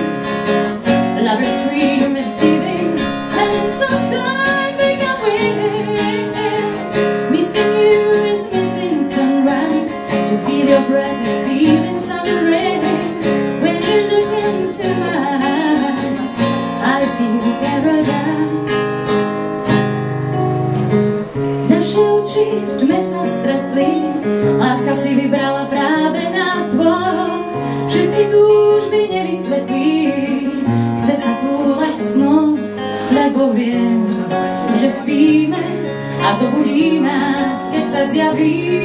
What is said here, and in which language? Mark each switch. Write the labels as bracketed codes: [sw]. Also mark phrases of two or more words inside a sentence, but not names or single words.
[en] A lover's dream is living, and in sunshine we can wait. Missing you is missing sunrise, to feel your breath is feeling summer rain. When you look into my eyes, I feel paradise. [sk] Naše oči v tme sa stretli, láska si vybrala práve nás dvoch. Všetky túžby nevysvetlí, chce sa túlať v snoch, lebo viem, že spíme a zobudí nás, keď sa zjaví.